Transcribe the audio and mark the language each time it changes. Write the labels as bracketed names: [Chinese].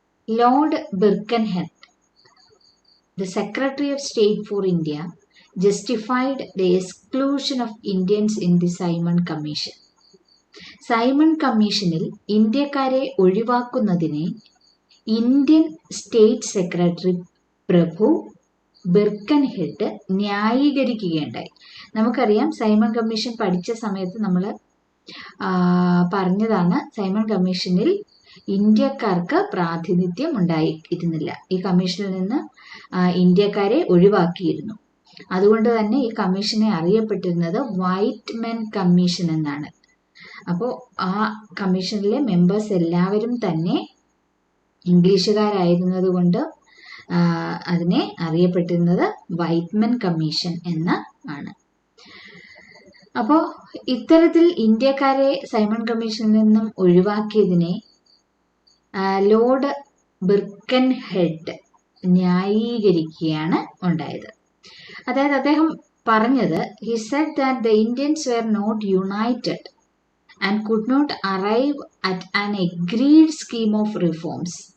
[English] Lord Birkenhead, the Secretary of State for India, justified the exclusion of Indians in the Simon Commission. [Malayalam] Simon കമ്മീഷനിൽ ഇന്ത്യക്കാരെ ഒഴിവാക്കുന്നതിനെ Indian state secretary പ്രഭു ബിർക്കൻഹെഡ് ന്യായീകരിക്കുകയുണ്ടായി. നമുക്കറിയാം, Simon commission പഠിച്ച സമയത്ത് നമ്മൾ പറഞ്ഞതാണ്, Simon കമ്മീഷനിൽ ഇന്ത്യക്കാർക്ക് പ്രാതിനിധ്യം ഉണ്ടായിരുന്നില്ല. ഈ കമ്മീഷനിൽ നിന്ന് ഇന്ത്യക്കാരെ ഒഴിവാക്കിയിരുന്നു. അതുകൊണ്ട് തന്നെ ഈ കമ്മീഷനെ അറിയപ്പെട്ടിരുന്നത് വൈറ്റ് മെൻ കമ്മീഷൻ എന്നാണ്. അപ്പോൾ ആ കമ്മീഷനിലെ മെമ്പേഴ്സ് എല്ലാവരും തന്നെ ഇംഗ്ലീഷുകാരായിരുന്നത് കൊണ്ട് അതിനെ അറിയപ്പെട്ടിരുന്നത് വൈറ്റ് മെൻ കമ്മീഷൻ എന്ന് ആണ്. അപ്പോൾ ഇത്തരത്തിൽ ഇന്ത്യക്കാരെ സൈമൺ കമ്മീഷനിൽ നിന്നും ഒഴിവാക്കിയതിനെ ലോർഡ് ബിർക്കൻഹെഡ് ന്യായീകരിക്കുകയാണ് ഉണ്ടായത്. അതായത് അദ്ദേഹം പറഞ്ഞത്, [English] he said that the Indians were not united and could not arrive at an agreed scheme of reforms.